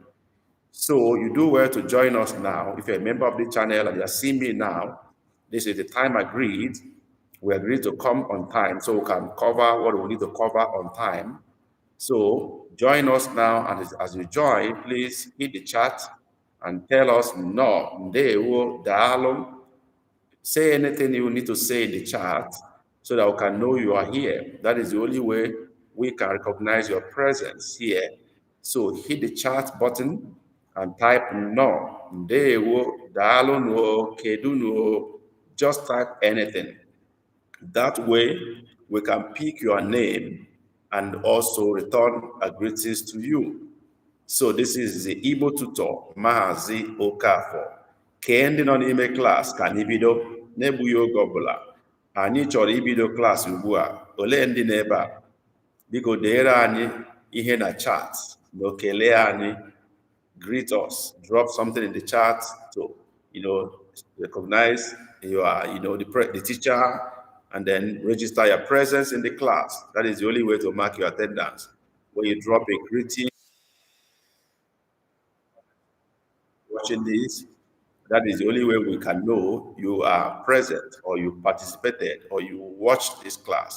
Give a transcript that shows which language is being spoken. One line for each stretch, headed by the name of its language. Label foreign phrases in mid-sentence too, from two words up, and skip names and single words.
English: So you do well to join us now. If you're a member of the channel and you are seeing me now, this is the time agreed. We agreed to come on time so we can cover what we need to cover on time. So join us now, and as you join, please hit the chat and tell us no,
Igbo: ndewo, daalụ.
English: Say anything you need to say in the chat so that we can know you are here. That is the only way we can recognize your presence here. So hit the chat button and type no,
Igbo: ndewo, daalụ no, kedu no.
English: Just type anything. That way, we can pick your name and also return our greetings to you. So this is the Igbo Tutor, Mahazi Okafor.
Igbo: Kee ndị nọ n'ime klaasị ka anyị bido n'egbughị oge ọbụla. Anyị chọrọ ibido klaasị ugbu a. Olee ndị n'ebe a? Biko deere anyị ihe na chat na okele anyị.
English: Greet us. Drop something in the chat to, recognize you are, the teacher, and then register your presence in the class. That is the only way to mark your attendance. When you drop a greeting, watching this, that is the only way we can know you are present or you participated or you watched this class.